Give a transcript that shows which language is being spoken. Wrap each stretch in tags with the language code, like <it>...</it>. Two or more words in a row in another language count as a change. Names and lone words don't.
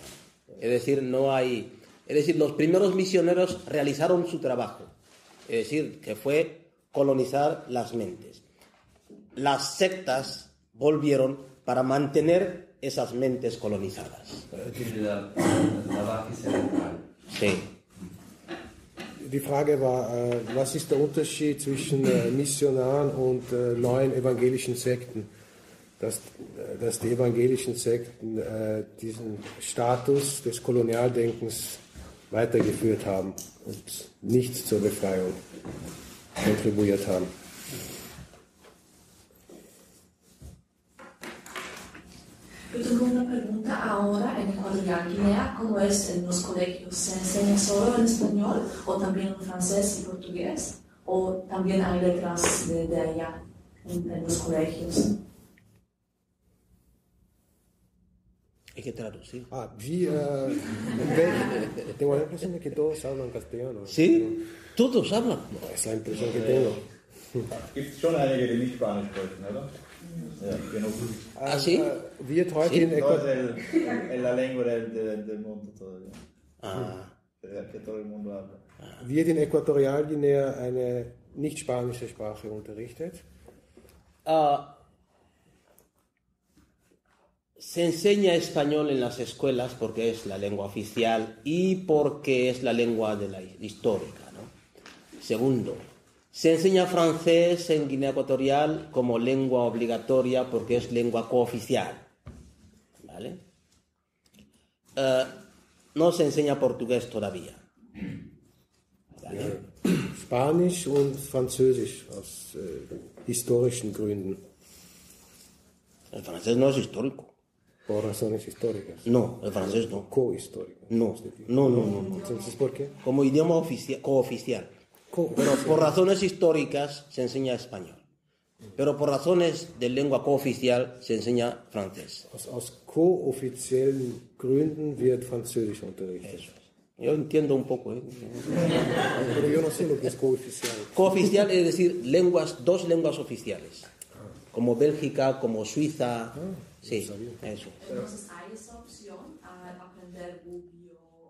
<es>Es decir, los primeros misioneros realizaron su trabajo. Es decir, que fue colonizar las mentes. Las sectas volvieron para mantener esas mentes colonizadas. La base cerebral. Sí.</es> <de>Die Frage war, was ist der Unterschied zwischen Missionaren und neuen evangelischen Sekten? Dass die evangelischen Sekten diesen Status des Kolonialdenkens weitergeführt haben und nicht zur Befreiung kontribuiert haben.</de> <es>Yo tengo una pregunta ahora en Ecuatorial Guinea, ¿cómo es en los colegios? ¿Se enseña solo en español o también en francés y portugués? ¿O también hay letras de allá en los colegios? Hay que traducir. Tengo la impresión de que todos hablan castellano. ¿Sí? Todos hablan. No, es la impresión que tengo.</es> <de>Gibt es schon einige, die nicht Spanisch sprechen, oder? Ja, genug.</de> <es>¿Sí?</es> <de>Wird heute</de> <es>Sí.</es> <de>in</de> <es>No,</es> <de>Ecuador...</de> <es>es la lengua del mundo todavía. Ah. Que todo el mundo habla.</es> <de>Wird in Äquatorial Guinea eine nicht spanische Sprache unterrichtet?</de> <es>Se enseña español en las escuelas porque es la lengua oficial y porque es la lengua de la histórica, ¿no? Segundo, se enseña francés en Guinea Ecuatorial como lengua obligatoria porque es lengua cooficial. ¿vale? No se enseña portugués todavía. ¿Vale?</es> <de>Spanisch und Französisch aus historischen Gründen.</de> <es>El francés no es histórico. Por razones históricas. No, el francés no. Cohistóricas. No. Entonces, ¿por qué? Como idioma cooficial. Pero por razones históricas se enseña español. Pero por razones de lengua cooficial se enseña francés.</es> <de>Aus kooffiziellen Gründen wird Französisch unterrichtet.</de> <es>Eso es. Yo entiendo un poco, ¿eh? Pero yo no sé lo que es cooficial. Cooficial es decir, dos lenguas oficiales. Como Bélgica, como Suiza. Sí, eso. Entonces, ¿hay esa opción al aprender Bubi o...?</es>